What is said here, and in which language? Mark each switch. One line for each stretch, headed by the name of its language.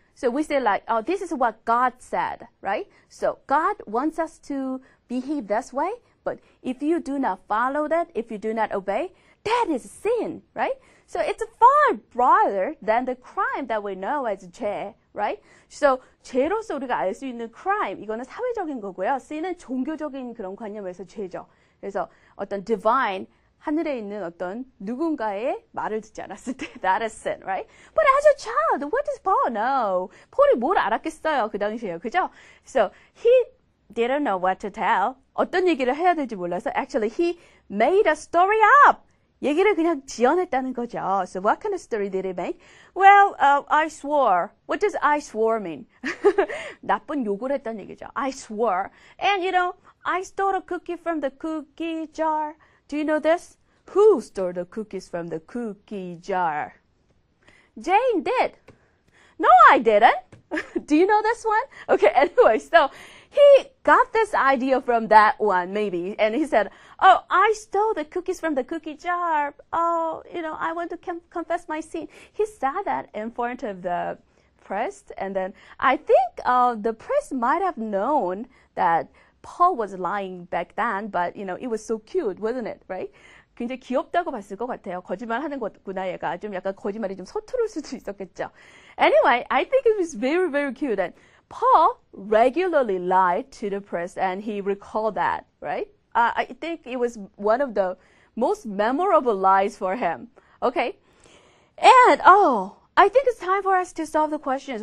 English: So we say like, oh, this is what God said, right? So God wants us to behave this way, but if you do not follow that, if you do not obey, that is sin, right? So it's far broader than the crime that we know as 죄, right?
Korean: So 죄로서 우리가 알 수 있는 crime, 이거는 사회적인 거고요. sin은 종교적인 그런 관념에서 죄죠. 그래서 어떤 divine, 하늘에 있는 어떤 누군가의 말을 듣지 않았을 때
English: that is sin, right? But as a child, what does Paul know?
Korean: 폴이 뭘 알았겠어요, 그 당시에요, 그죠?
English: So he didn't know what to tell.
Korean: 어떤 얘기를 해야 될지 몰라서
English: actually he made a story up.
Korean: 얘기를 그냥 지어냈다는 거죠.
English: So what kind of story did he make? Well, I swore. What does I swore mean?
Korean: 나쁜 욕을 했다는 얘기죠.
English: I swore. And I stole a cookie from the cookie jar. Do you know this? Who stole the cookies from the cookie jar? Jane did. No, I didn't. Do you know this one? Okay, anyway, so he got this idea from that one, maybe. And he said, Oh, I stole the cookies from the cookie jar. Oh, I want to confess my sin. He said that in front of the priest, and then I think the priest might have known that Paul was lying back then, but it was so cute, wasn't it, right?
Korean: 굉장히 귀엽다고 봤을 것 같아요. 거짓말하는 거구나 얘가. 좀 약간 거짓말이 좀 서투를 수도 있었겠죠.
English: Anyway, I think it was very, very cute. And Paul regularly lied to the priest, and he recalled that, right? I think it was one of the most memorable lies for him. Okay, and I think it's time for us to solve the questions.